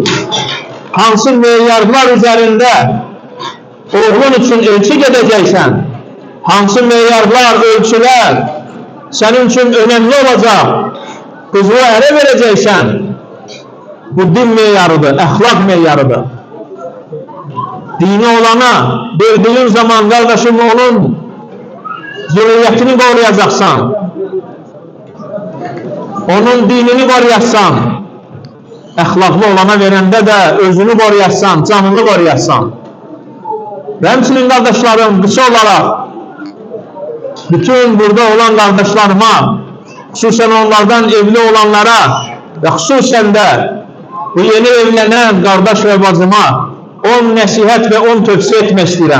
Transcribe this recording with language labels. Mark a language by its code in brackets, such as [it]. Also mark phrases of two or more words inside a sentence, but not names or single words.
[tr] Hansı meyarlar üzerinde oğlun için elçi gideceksen, hansı meyarlar, ölçüler senin için önemli olacak, kızına ere vereceksen, [az] Bu din meyarıdır, əxlaq meyarıdır. [tr] Dini olana verdiğin zaman kardeşim [az] onun zürriyyətini qoruyacaqsan. Onun dinini qoruyacaqsan. Əxlaqlı olana verəndə də özünü qoruyacaqsan, canını qoruyacaqsan. Və həmçinin qardaşlarım, qısa olaraq bütün burada olan qardaşlarıma, xüsusən onlardan evli olanlara və xüsusən də bu yeni evlənən qardaş və bacıma 10 nəsihət və 10 tövsiyə etmək istəyirəm.